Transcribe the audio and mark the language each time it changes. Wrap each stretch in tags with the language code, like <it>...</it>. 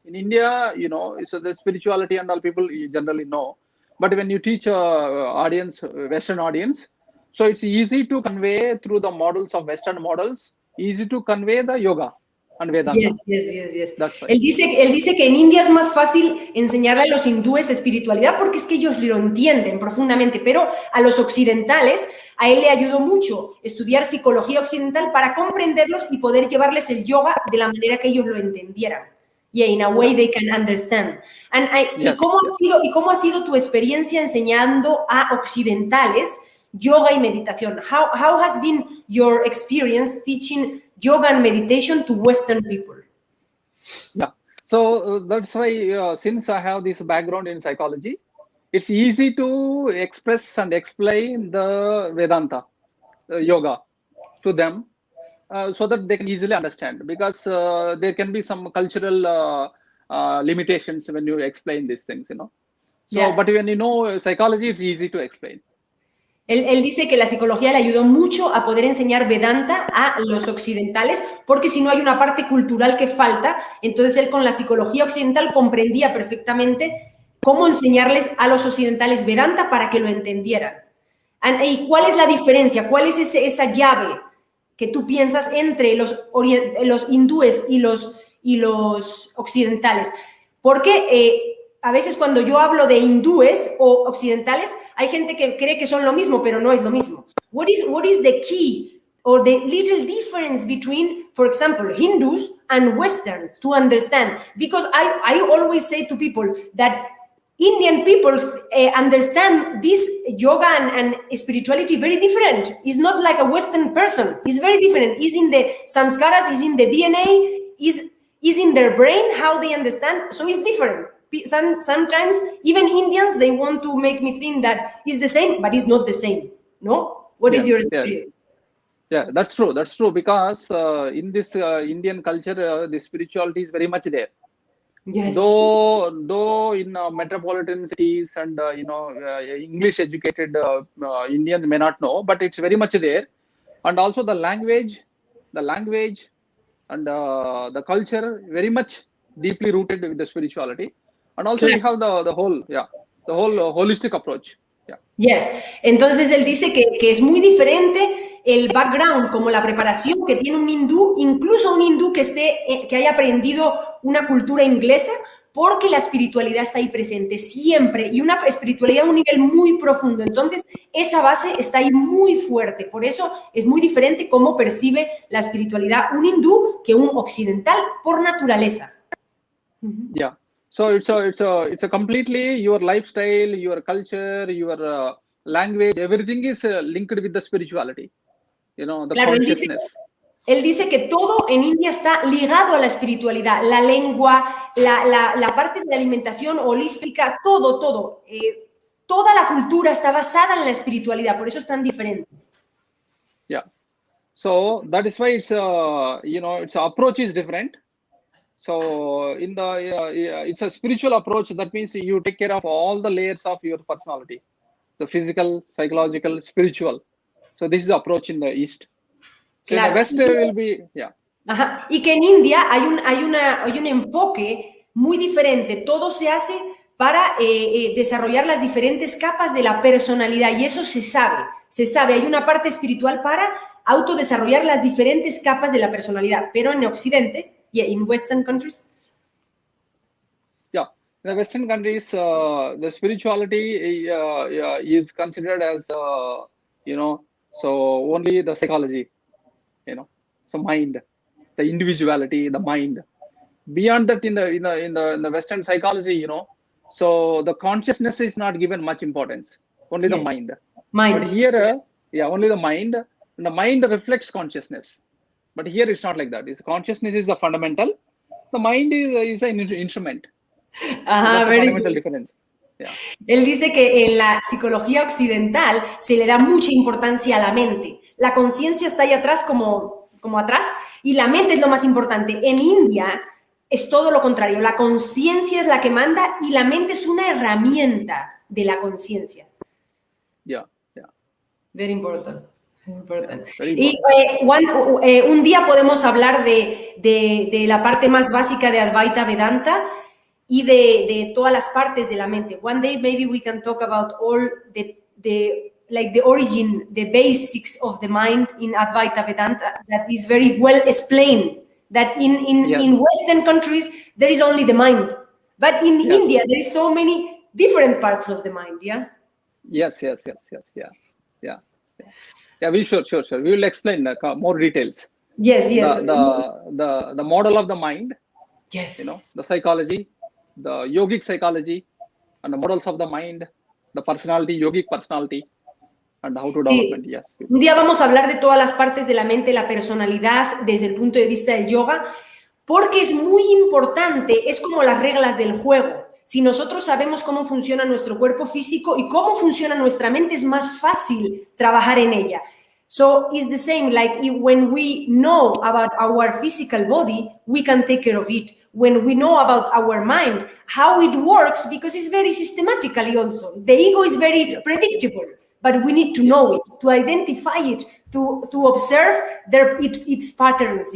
<en>In India, so the spirituality and all people generally know, but when you teach audience, Western audience, so it's easy to convey through the models of Western models, easy to convey the yoga and Vedanta. Yes. That's right.</en> <es>Él dice que en India es más fácil enseñarle a los hindúes espiritualidad porque es que ellos lo entienden profundamente, pero a los occidentales, a él le ayudó mucho estudiar psicología occidental para comprenderlos y poder llevarles el yoga de la manera que ellos lo entendieran.</es> <en>Yeah, in a way they can understand.</en> <es>¿Y cómo ha sido tu experiencia enseñando a occidentales yoga y meditación?</es> <en>How has been your experience teaching yoga and meditation to Western people? Yeah, so that's why since I have this background in psychology, it's easy to express and explain the Vedanta yoga to them so that they can easily understand, because there can be some cultural limitations when you explain these things, So, but when you know psychology, it's easy to explain.</en> <es>Él dice que la psicología le ayudó mucho a poder enseñar Vedanta a los occidentales, porque si no hay una parte cultural que falta, entonces él con la psicología occidental comprendía perfectamente cómo enseñarles a los occidentales Vedanta para que lo entendieran. ¿Y cuál es la diferencia? ¿Cuál es esa llave que tú piensas entre los hindúes y los occidentales? Porque a veces cuando yo hablo de hindúes o occidentales, hay gente que cree que son lo mismo, pero no es lo mismo.</es> <en>What is the key or the little difference between, for example, Hindus and Westerns to understand? Because I always say to people that Indian people understand this yoga and spirituality very different. It's not like a Western person. It's very different. It's in the samskaras, it's in the DNA, is in their brain, how they understand. So it's different. Sometimes even Indians, they want to make me think that it's the same, but it's not the same. No? What is your experience? Yeah, that's true. That's true, because in this Indian culture, the spirituality is very much there. Yes. Though in metropolitan cities and English educated Indians may not know, but it's very much there. And also the language and the culture very much deeply rooted with the spirituality. And also we have the whole holistic approach. Yeah. Yes.</en> <es>Entonces él dice que es muy diferente el background, como la preparación que tiene un hindú, incluso un hindú que haya aprendido una cultura inglesa, porque la espiritualidad está ahí presente siempre, y una espiritualidad a un nivel muy profundo. Entonces, esa base está ahí muy fuerte. Por eso es muy diferente cómo percibe la espiritualidad un hindú que un occidental por naturaleza.</es> <en>Yeah. So it's a completely your lifestyle, your culture, your language, everything is linked with the spirituality. The consciousness.</en> <es>Él dice que todo en India está ligado a la espiritualidad, la lengua, la parte de la alimentación holística, todo. Toda la cultura está basada en la espiritualidad, por eso es tan diferente.</es> <en>Yeah. So that is why it's its approach is different. So in it's a spiritual approach. That means you take care of all the layers of your personality, the physical, psychological, spiritual. So this is the approach in the East. So in the West will be, yeah.</en> <es>Ajá. Y que en India hay un enfoque muy diferente. Todo se hace para desarrollar las diferentes capas de la personalidad, y eso se sabe. Hay una parte espiritual para autodesarrollar las diferentes capas de la personalidad, pero en Occidente,</es> <en>in Western countries. Yeah, in the Western countries, the spirituality is considered as so only the psychology, so mind, the individuality, the mind. Beyond that, in the Western psychology, so the consciousness is not given much importance. Only the mind. But here, only the mind. And the mind reflects consciousness. But here it's not like that. Consciousness is the fundamental. The mind is an instrument. That's a fundamental difference. Yeah.</en> <es>Él dice que en la psicología occidental se le da mucha importancia a la mente. La conciencia está ahí atrás como atrás, y la mente es lo más importante. En India es todo lo contrario. La conciencia es la que manda y la mente es una herramienta de la conciencia.</es> <en>Yeah. Very important.</en> <es>Y un día podemos hablar de la parte más básica de Advaita Vedanta y de todas las partes de la mente.</es> <en>One day maybe we can talk about all the origin, the basics of the mind in Advaita Vedanta, that is very well explained. That in Western countries there is only the mind, but in India there is so many different parts of the mind. Yeah. Yes. Yeah, sure. We will explain more details. Yes. The model of the mind. Yes. The psychology, the yogic psychology, and the models of the mind, the personality, yogic personality, and how to develop. Yes.</en> <es>Un día vamos a hablar de todas las partes de la mente, la personalidad desde el punto de vista del yoga, porque es muy importante. Es como las reglas del juego. Si nosotros sabemos cómo funciona nuestro cuerpo físico y cómo funciona nuestra mente, es más fácil trabajar en ella.</es> <en>So it's the same, like when we know about our physical body, we can take care of it. When we know about our mind, how it works, because it's very systematically also. The ego is very predictable. but we need to know it, to identify it, to observe its patterns.</en>